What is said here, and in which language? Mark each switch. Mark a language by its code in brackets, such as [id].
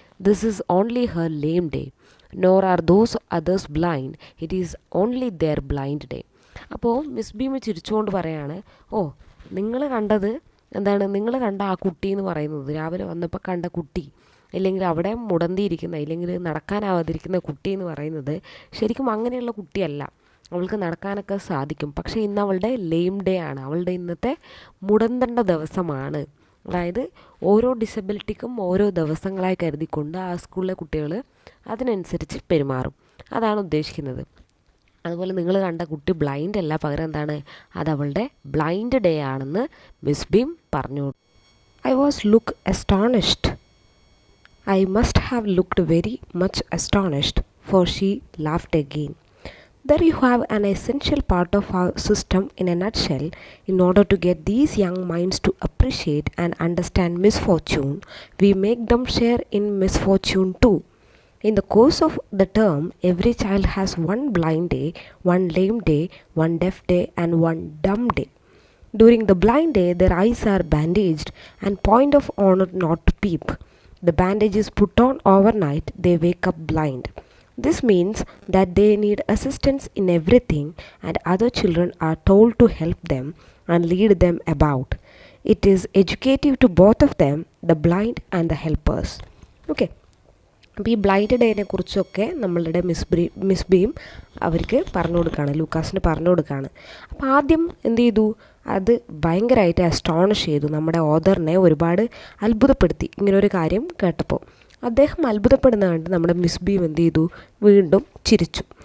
[en] This is only her lame day. Nor are those others blind. It is only their blind day. [ml] അപ്പോൾ miss beam ചിരിച്ചുകൊണ്ട് പറയാണ്, ഓ നിങ്ങൾ കണ്ടത് എന്താണ്, നിങ്ങൾ കണ്ട ആ കുട്ടി എന്ന് പറയുന്നത്, രാവിലെ വന്നപ്പോൾ കണ്ട കുട്ടി, ഇല്ലെങ്കിൽ അവിടെ മുടന്തിയിരിക്കുന്ന ഇല്ലെങ്കിൽ നടക്കാനാവാതിരിക്കുന്ന കുട്ടി എന്ന് പറയുന്നത് ശരിക്കും അങ്ങനെയുള്ള കുട്ടിയല്ല. അവൾക്ക് നടക്കാനൊക്കെ സാധിക്കും. പക്ഷേ ഇന്ന് അവളുടെ ലെയിം ഡേ ആണ്, അവളുടെ ഇന്നത്തെ മുടന്തണ്ട ദിവസമാണ്. അതായത് ഓരോ ഡിസബിലിറ്റിക്കും ഓരോ ദിവസങ്ങളായി കരുതിക്കൊണ്ട് ആ സ്കൂളിലെ കുട്ടികൾ അതിനനുസരിച്ച് പെരുമാറും. അതാണ് ഉദ്ദേശിക്കുന്നത്. അതുപോലെ നിങ്ങൾ കണ്ട കുട്ടി ബ്ലൈൻഡ് അല്ല, പകരം എന്താണ്, അത് അവളുടെ ബ്ലൈൻഡ് ഡേ ആണെന്ന് മിസ് ബീം പറഞ്ഞു. [en] I was look astonished. I must have looked very much astonished, for she laughed again. There you have an essential part of our system in a nutshell. In order to get these young minds to appreciate and understand misfortune, we make them share in misfortune too. In the course of the term, every child has one blind day, one lame day, one deaf day, and one dumb day. During the blind day, their eyes are bandaged and point of honor not to peep. The bandage is put on overnight, they wake up blind. This means that they need assistance in everything, and other children are told to help them and lead them about. It is educative to both of them, the blind and the helpers. Okay. [ml] അപ്പോൾ ഈ blind ഡേനെ കുറിച്ചൊക്കെ നമ്മളുടെ miss beam അവർക്ക് പറഞ്ഞു കൊടുക്കുകയാണ്, ലൂക്കാസിന് പറഞ്ഞു കൊടുക്കുകയാണ്. അപ്പോൾ ആദ്യം എന്ത് ചെയ്തു, അത് ഭയങ്കരമായിട്ട് അസ്റ്റോണിഷ് ചെയ്തു, നമ്മുടെ ഓഥറിനെ ഒരുപാട് അത്ഭുതപ്പെടുത്തി ഇങ്ങനൊരു കാര്യം കേട്ടപ്പോൾ. അദ്ദേഹം അത്ഭുതപ്പെടുന്ന കണ്ട് നമ്മുടെ മിസ് ബീം എന്ത് ചെയ്തു, വീണ്ടും ചിരിച്ചു.